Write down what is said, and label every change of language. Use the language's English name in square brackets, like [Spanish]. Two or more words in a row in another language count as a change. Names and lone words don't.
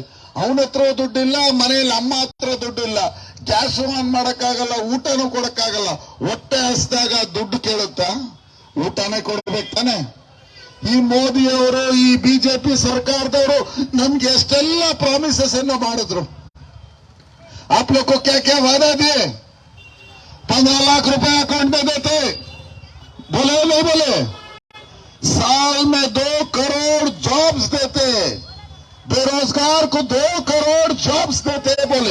[Kannada] ಅವನ ಹತ್ರ ದುಡ್ಡಿಲ್ಲ, ಮನೆಯಲ್ಲಿ ಅಮ್ಮ ಹತ್ರ ದುಡ್ಡಿಲ್ಲ, [English] gas on [Kannada] ಮಾಡಕ್ಕಾಗಲ್ಲ, ಊಟನೂ ಕೊಡಕ್ಕಾಗಲ್ಲ। ಹೊಟ್ಟೆ ಹಸಿದಾಗ ದುಡ್ಡು ಕೇಳುತ್ತಾ? ಊಟನೇ ಕೊಡ್ಬೇಕು ತಾನೆ। ಈ ಮೋದಿಯವರು, ಈ ಬಿಜೆಪಿ ಸರ್ಕಾರದವರು ನಮ್ಗೆ ಎಷ್ಟೆಲ್ಲ ಪ್ರಾಮಿಸಸ್ ಅನ್ನು ಮಾಡಿದ್ರು। [Hindi] आप लोग को क्या क्या वादा दिए? 15 लाख रुपए अकाउंट में देते, बोले नहीं बोले? साल में 2 करोड़ जॉब्स देते, बेरोजगार को 2 करोड़ जॉब्स देते बोले।